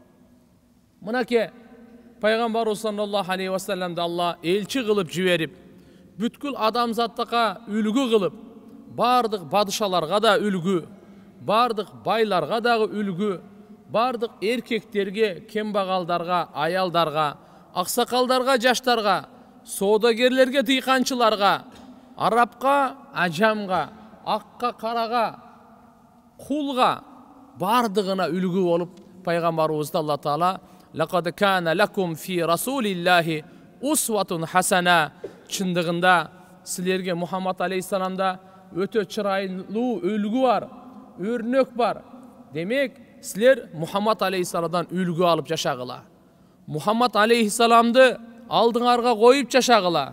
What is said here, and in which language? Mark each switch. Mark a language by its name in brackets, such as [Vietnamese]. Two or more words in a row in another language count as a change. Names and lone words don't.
[Kyrgyz] Мынакей пайгамбар [Arabic] صلى الله عليه [Kyrgyz] вассаламды Алла элчи кылып жиберип, бүткүл адамзаттыкка үлгү кылып, бардык падышаларга да үлгү, бардык байларга дагы үлгү, бардык эркектерге, кембагалдарга, аялдарга, аксакалдарга, жаштарга, соодагерлерге, дыйканчыларга, арабка, ажамга, акка, карага, кулга бардыгына үлгү болуп пайгамбарыбызды Алла Таала [Arabic] لقد كان لكم في رسول الله أسوة حسنة. [Kyrgyz] Чындыгында силерге Мухаммад алейхиссаламда өтө чырайлуу үлгү бар, өрнөк бар. Демек, силер Мухаммад алейхиссаламдан үлгү алып жашагыла. Мухаммад алейхиссаламды алдыңарга коюп жашагыла.